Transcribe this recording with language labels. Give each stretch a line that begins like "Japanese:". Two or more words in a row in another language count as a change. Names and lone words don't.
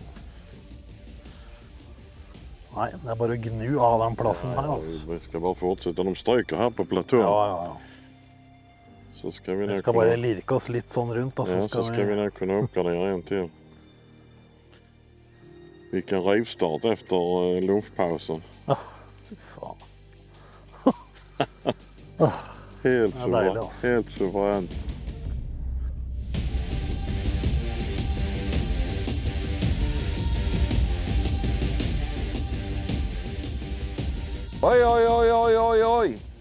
Swedish: Nej, det är bara att gnu av den platsen här alltså. Vi ska bara fortsätta. De stryker här på platån. Ja. Så ska vi Vi ska bara lirka oss lite sån runt och så ska vi nog kunna uppgradera en till. Vilken rivstart efter lunchpausen. Fy fan. Helt
Norwegian: Ja, deilig, ass.
Swedish: Helt suveränt. Oi.